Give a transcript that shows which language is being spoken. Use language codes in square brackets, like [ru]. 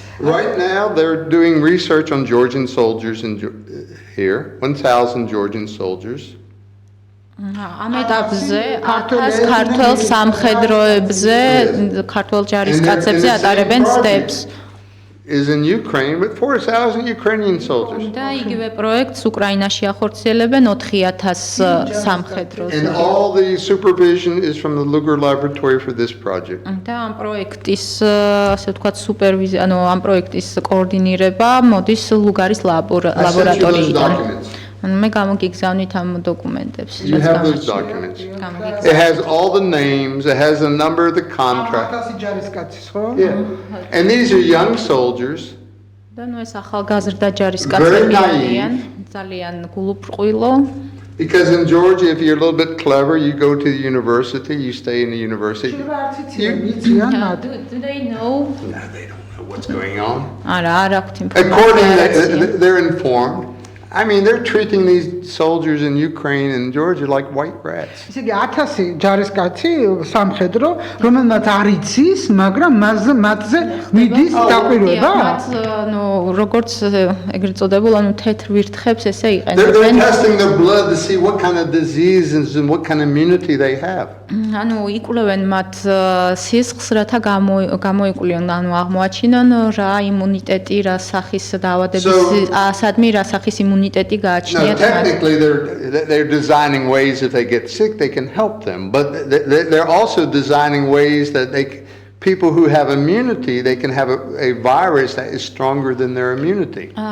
[en] Right now, they're doing research on Georgian soldiers here, 1,000 Georgian soldiers. [ka] ამ ეტაპზე 1000 ქართველ სამხედროებზე, ქართველ ჯარისკაცებზე ატარებენ სტეპს. [en] Is in Ukraine with 4,000 Ukrainian soldiers. [ka] და იგივე პროექტს უკრაინაში ახორციელებენ 4000 სამხედროზე. [en] And all the supervision is from the Lugar laboratory for this project. [ka] და ამ პროექტის, ასე ვთქვათ, სუპერვიზია, ამ პროექტის კოორდინირება მოდის ლუგარის ლაბორატორიიდან. მე გამოგიგზავნით ამ დოკუმენტებს. [en] You have those documents. It has all the names, it has the number of the contract. Yeah. And these are young soldiers. [ka] და ეს ახალგაზრდა ჯარისკაცები არიან, ძალიან გულუბრყვილო. [en] Because in Georgia, if you're a little bit clever, you go to the university, you stay in the university. Do they know? No, they don't know what's going on. [ka] არა აქვთ [en] According [ka] ინფორმაცია. [en] they're informed. I mean, they're treating these soldiers in Ukraine and Georgia like white rats. [ka] ისე იგი 1000 ჯარისკაცი სამხედრო, რომელმაც არ იცის, მაგრამ მათზე მიდის დაკვირვება. როგორც ეგრეთ წოდებულ, თეთრ ვირთხებს ესე [en] They're [ka] იყენებენ. [en] testing their blood to see what kind of diseases and what kind of immunity they have. [ka] იკვლევენ მათ სისხლს, რათა გამოიკვლიონ, აღმოაჩინონ რა იმუნიტეტი, რა სახის დაავადების, სადმი რა სახის იმუნიტეტი გააჩნიათ [en] Now, technically, they're designing ways if they get sick, they can help them. But they're also designing ways that people who have immunity, they can have a virus that is stronger than their immunity.